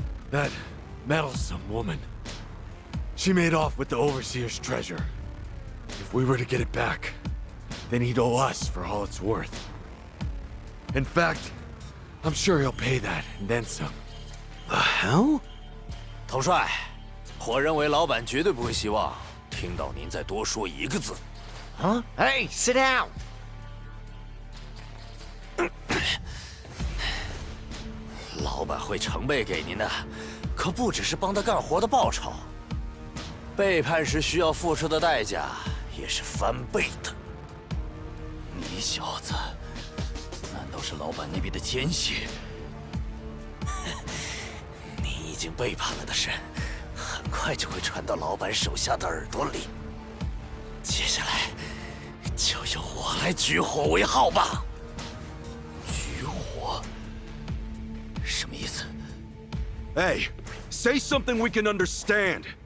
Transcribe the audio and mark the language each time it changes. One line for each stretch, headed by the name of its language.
English: That meddlesome woman. She made off with the Overseer's treasure. If we were to get it back, then he'd owe us for all it's worth. In fact, I'm sure he'll pay that and then some. The hell?
Chinese: 统帅，我认为老板绝对不会希望听到您再多说一个字。
English: Huh? Hey, sit down.
Chinese: 老板会成倍给您的，可不只是帮他干活的报酬。背叛时需要付出的代价也是翻倍的。你小子，难道是老板那边的奸细？你已经背叛了的事，很快就会传到老板手下的耳朵里。接下来，就由我来举火为号吧。举火？什么意思？
English: Hey, say something we can understand.